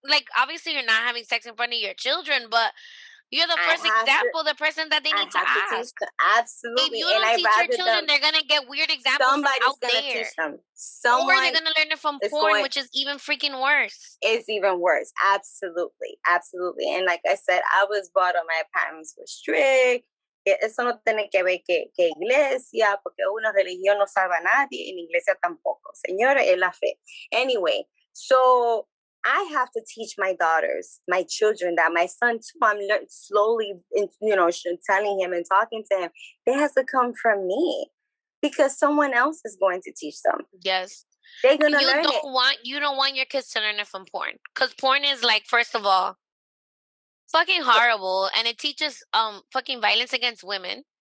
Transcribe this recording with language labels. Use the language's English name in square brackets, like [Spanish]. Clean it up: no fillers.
[English] Like obviously, you're not having sex in front of your children, but you're the first example, the person that they need to ask. Absolutely. If you don't teach your children, they're going to get weird examples from out there. Teach them. Or they're going to learn it from porn, which is even freaking worse. It's even worse. Absolutely. Absolutely. And like I said, I was brought up, my parents were strict. [Spanish] Eso no tiene que ver que iglesia, porque una religión no salva a nadie, y en iglesia tampoco. Señores, es la fe. [English] Anyway, so I have to teach my daughters, my children, that my son too, I'm slowly, telling him and talking to him. It has to come from me because someone else is going to teach them. Yes. They're gonna You learn don't it. want your kids to learn it from porn, because porn is like, first of all, fucking horrible, and it teaches fucking violence against women.